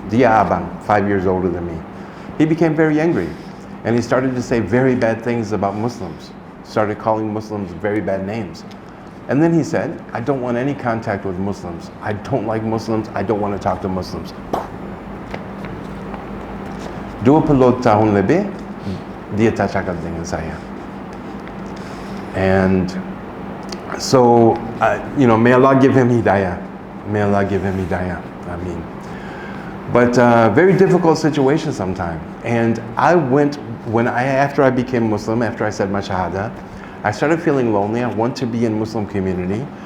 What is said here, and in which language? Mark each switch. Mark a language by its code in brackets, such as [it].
[ms] Dia abang, [en] 5 years older than me. He became very angry. And he started to say very bad things about Muslims. started calling Muslims very bad names. And then he said, I don't want any contact with Muslims. I don't like Muslims. I don't want to talk to Muslims. [ms] 20 tahun lebih, dia tak cakap dengan saya. [en] And so, may Allah give him Hidayah. May Allah give him Hidayah. I mean, but very difficult situation sometimes. And I went, after I became Muslim, after I said my shahada, I started feeling lonely. I want to be in Muslim community.